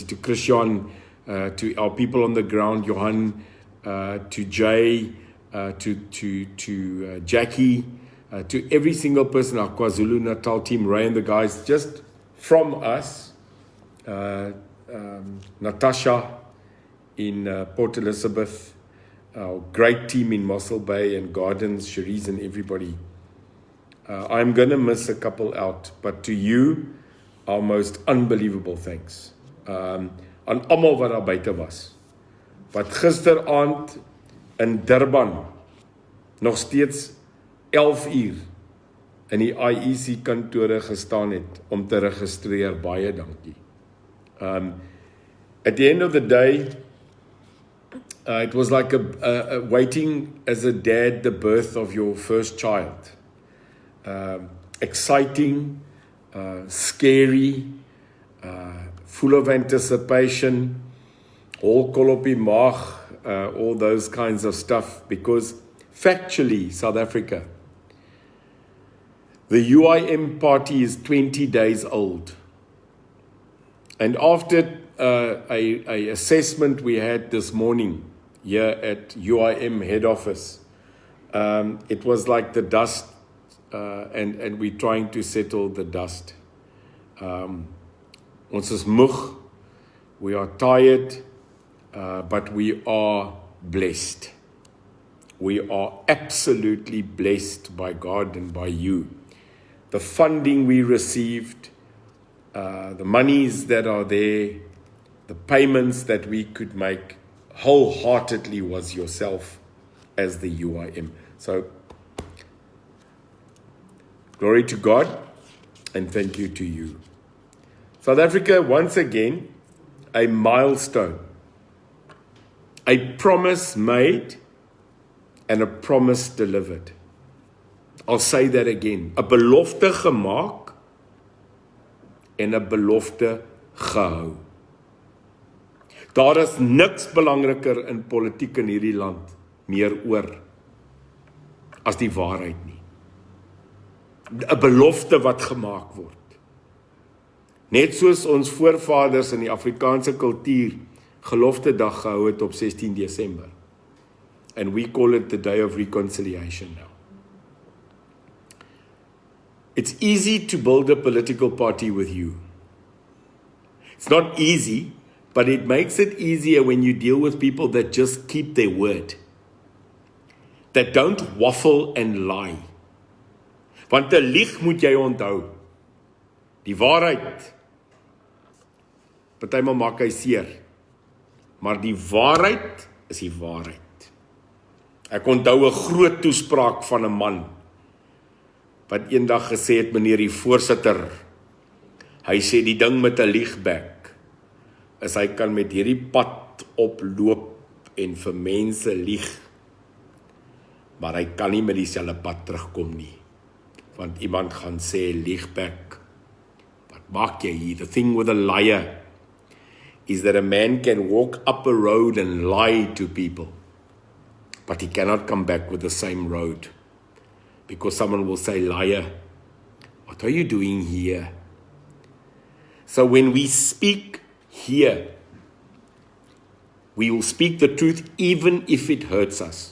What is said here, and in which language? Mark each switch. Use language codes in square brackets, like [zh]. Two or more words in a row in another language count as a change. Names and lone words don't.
[en] To Christian, to our people on the ground, Johan, to Jay, to Jackie, to every single person, our KwaZulu Natal team, Ray and the guys, just from us, Natasha in Port Elizabeth, our great team in Mossel Bay and Gardens, Cherise and everybody. I'm going to miss a couple out, but to you, our most unbelievable thanks. [af] Aan almal wat daar buite was. Wat gisteraand in Durban nog steeds 11 uur in die IEC kantore gestaan het om te registreer. Baie dankie. [en] At the end of the day, it was like a waiting as a dad the birth of your first child. Exciting, scary, full of anticipation, all [af] kol op die maag, [en] all those kinds of stuff, because factually, South Africa, the UIM party is 20 days old. And after a assessment we had this morning here at UIM head office, it was like the dust, and we're trying to settle the dust. [af] Ons is moeg, [en] we are tired, but we are blessed. We are absolutely blessed by God and by you. The funding we received, the monies that are there, the payments that we could make wholeheartedly was yourself as the UIM. So, glory to God and thank you to you. South Africa, once again, a milestone. A promise made and a promise delivered. I'll say that again. [af] 'n belofte gemaak en 'n belofte gehou. Daar is niks belangriker in politiek in hierdie land meer oor as die waarheid nie. 'n belofte wat gemaak word. Net soos ons voorvaders in die Afrikaanse kultuur gelofte dag gehou het op 16 Desember. [en] And we call it the day of reconciliation now. It's easy to build a political party with you. It's not easy, but it makes it easier when you deal with people that just keep their word. That don't waffle and lie. [af] Want 'n lieg moet jy onthou. Die waarheid. Partymal maak hy seer. Maar die waarheid is die waarheid. Ek onthou 'n groot toespraak van 'n man wat eendag gesê het, meneer die voorsitter, hy sê die ding met 'n liegbek is hy kan met hierdie pad oploop en vir mense lieg, maar hy kan nie met dieselfde pad terugkom nie. Want iemand gaan sê, liegback, wat maak jy hier? [en] The thing with a liar is that a man can walk up a road and lie to people, but he cannot come back with the same road, because someone will say, liar, what are you doing here? So when we speak here, we will speak the truth even if it hurts us.